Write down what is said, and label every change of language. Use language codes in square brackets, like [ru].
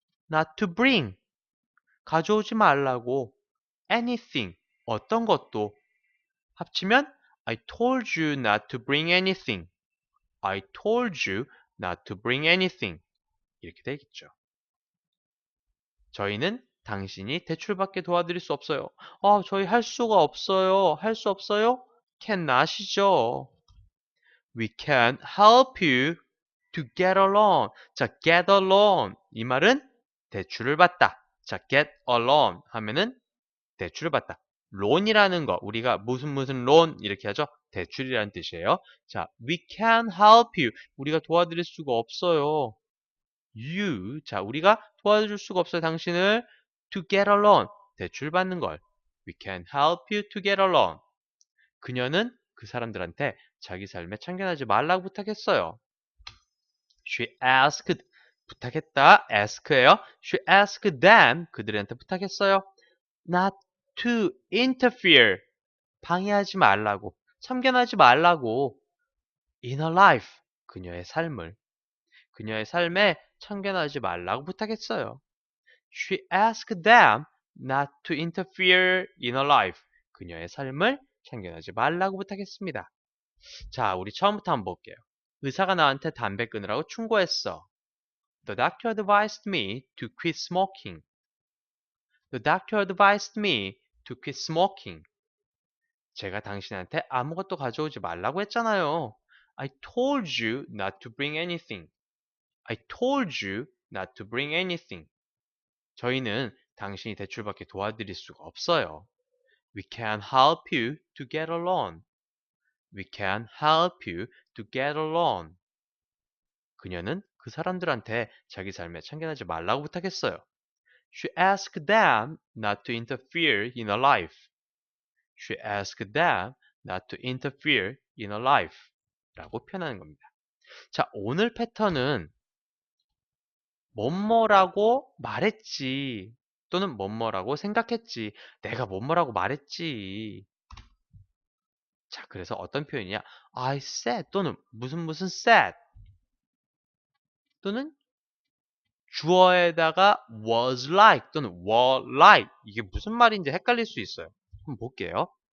[en] Not to bring. [ko] 가져오지 말라고. [en] Anything. [ko] 어떤 것도 합치면 [en] I told you not to bring anything. I told you not to bring anything. [ko] 이렇게 되겠죠. 저희는 당신이 대출받게 도와드릴 수 없어요. 저희 할 수가 없어요. 할 수 없어요? cannot이죠. [en] We can't help you to get a loan. [ko] 자, get a loan. 이 말은 대출을 받다. 자, get a loan 하면은 대출을 받다. loan이라는 거, 우리가 무슨 loan 이렇게 하죠. 대출이라는 뜻이에요. 자, [en] we can't help you. [ko] 우리가 도와드릴 수가 없어요. [en] you. [ko] 자, 우리가 도와줄 수가 없어요. [en] 당신을 to get a loan. [ko] 대출 받는 걸. [en] We can help you to get a loan. [ko] 그녀는 그 사람들한테 자기 삶에 참견하지 말라고 부탁했어요. [en] She asked. [ko] 부탁했다. [en] ask예요. She asked them. [ko] 그들한테 부탁했어요. [en] Not to interfere. [ko] 방해하지 말라고. 참견하지 말라고. [en] In her life. [ko] 그녀의 삶에 참견하지 말라고 부탁했어요. [en] She asked them not to interfere in her life. [ko] 그녀의 삶을 참견하지 말라고 부탁했습니다. 자, 우리 처음부터 한번 볼게요. 의사가 나한테 담배 끊으라고 충고했어. [en] The doctor advised me to quit smoking. The doctor advised me to quit smoking. [ko] 제가 당신한테 아무것도 가져오지 말라고 했잖아요. [en] I told you not to bring anything. I told you not to bring anything. [ko] 저희는 당신이 대출받게 도와드릴 수가 없어요. [en] We can help you to get a loan. We can help you to get a loan. [ko] 그녀는 그 사람들한테 자기 삶에 참견하지 말라고 부탁했어요. [en] She asked them not to interfere in her life. She asked them not to interfere in her life. [ko] 라고 표현하는 겁니다. 자, 오늘 패턴은 뭐뭐라고 말했지 또는 뭐뭐라고 생각했지 내가 뭐뭐라고 말했지. 자, 그래서 어떤 표현이냐? [en] I said [ko] 또는 무슨 said 또는 주어에다가 [en] was like [ko] 또는 [en] were like [ko] 이게 무슨 말인지 헷갈릴 수 있어요. 한번 볼게요.